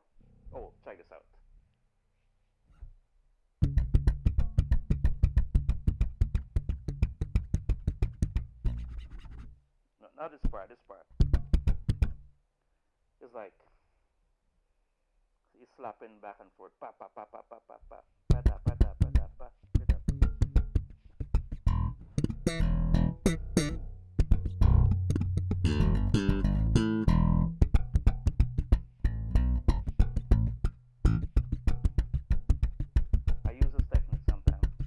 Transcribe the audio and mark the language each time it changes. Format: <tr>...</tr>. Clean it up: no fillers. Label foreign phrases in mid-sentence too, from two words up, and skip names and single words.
<en>Oh, check this out. No, not this part. It's like he's slapping back and forth. Pa pa pa pa pa pa pa. Pa da pa da pa da pa. I use this technique sometimes.</en>